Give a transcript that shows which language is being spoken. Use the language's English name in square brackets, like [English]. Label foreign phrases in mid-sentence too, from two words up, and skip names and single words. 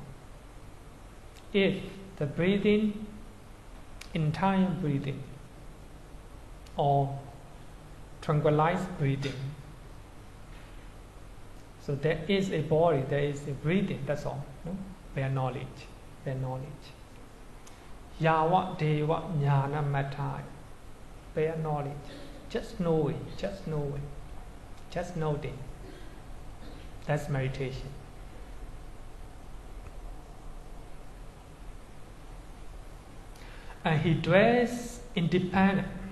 [English] If the breathing, entire breathing, or tranquilized breathing, so there is a body, there is a breathing, that's all. Bare knowledge. [Pali] Yawa deva jnana mattai. [English] Bare knowledge. Just know it. Just noting. That's meditation. And he dwells independent.